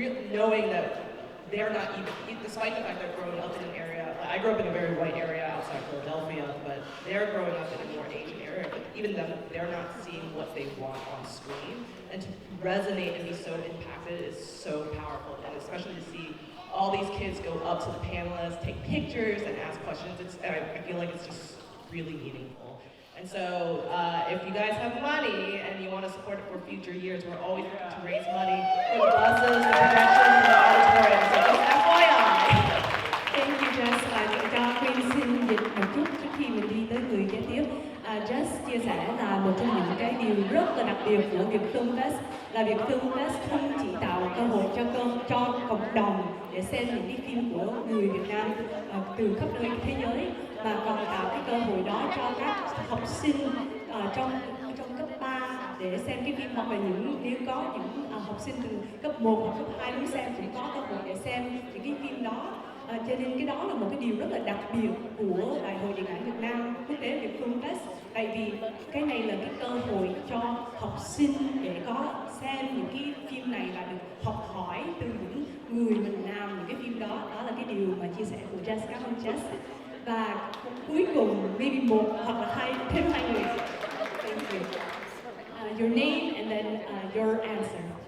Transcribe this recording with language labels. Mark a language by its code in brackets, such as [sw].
[en] knowing that they're not even, despite the fact they're growing up in an area, I grew up in a very white area outside Philadelphia, but they're growing up in a more Asian area, but even them, they're not seeing what they want on screen, and to resonate and be so impacted is so powerful, and especially to see all these kids go up to the panelists, take pictures, and ask questions. I feel like it's just really meaningful. And so, if you guys have money and you want to support it for future years, we're always looking to raise money for the buses, the projections, and the auditorium. So just FYI. Thank you, Jess. [vi] Cho Quyên xin dịch một chút trước khi mình đi tới người kế tiếp. Jess chia sẻ là một trong những cái điều rất là đặc biệt của Viet Film Fest là Viet Film Fest không chỉ tạo cơ hội cho cộng đồng để xem những cái phim của người Việt Nam từ khắp nơi thế giới, mà còn tạo cái cơ hội đó cho các học sinh trong cấp 3 để xem cái phim, hoặc là nếu có những học sinh từ cấp 1 hoặc cấp 2 muốn xem cũng có cơ hội để xem những cái phim đó. Cho nên cái đó là một cái điều rất là đặc biệt của Đại hội Điện ảnh Việt Nam quốc tế Viet Film Fest, tại vì cái này là cái cơ hội cho học sinh để có xem những cái phim này và được học hỏi từ những người mình làm những cái phim đó. Đó là cái điều mà chia sẻ của Jess. Cảm ơn Jess. Và cuối cùng, maybe một hoặc là thêm hai người. [en] Thank you. Your name and then your answer.